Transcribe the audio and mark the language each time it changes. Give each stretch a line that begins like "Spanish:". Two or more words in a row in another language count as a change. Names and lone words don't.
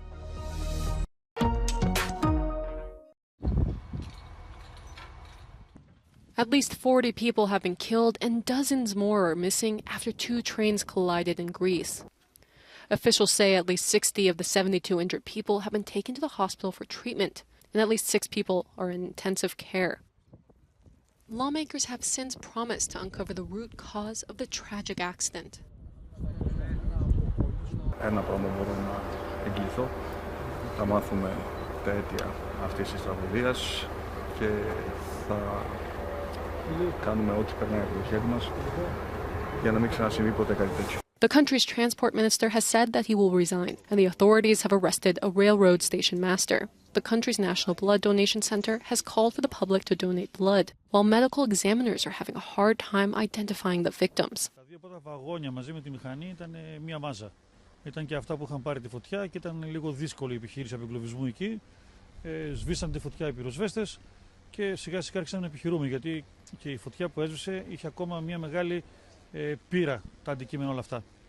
English: At least 40 people have been killed and dozens more are missing after 2 trains collided in Greece. Officials say at least 60 of the 72 injured people have been taken to the hospital for treatment, and at least 6 people are in intensive care. Lawmakers have since promised to uncover the root cause of the tragic accident.
Greek: Ένα πράγμα μπορώ να εγγυηθώ. Θα μάθουμε τα αίτια αυτής της τραγωδίας και θα κάνουμε ό,τι περνάει από το χέρι μας για να μην ξανασυμβεί ποτέ κάτι τέτοιο.
English: The country's transport minister has said that he will resign, and the authorities have arrested a railroad station master. The country's National Blood Donation Center has called for the public to donate blood, while medical examiners are having a hard time identifying the victims.
Greek: Τα δύο πρώτα βαγόνια μαζί με τη μηχανή ήταν μία μάζα. Ήταν και αυτά που είχαν πάρει τη φωτιά και ήταν λίγο δύσκολη η επιχείρηση απεγκλωβισμού εκεί. Σβήσαν τη φωτιά οι πυροσβέστες και σιγά σιγά άρχισαν να επιχειρούμε, γιατί και η φωτιά που έσβησε είχε ακόμα μία μεγάλη πύρα τα αντικείμενα όλα αυτά.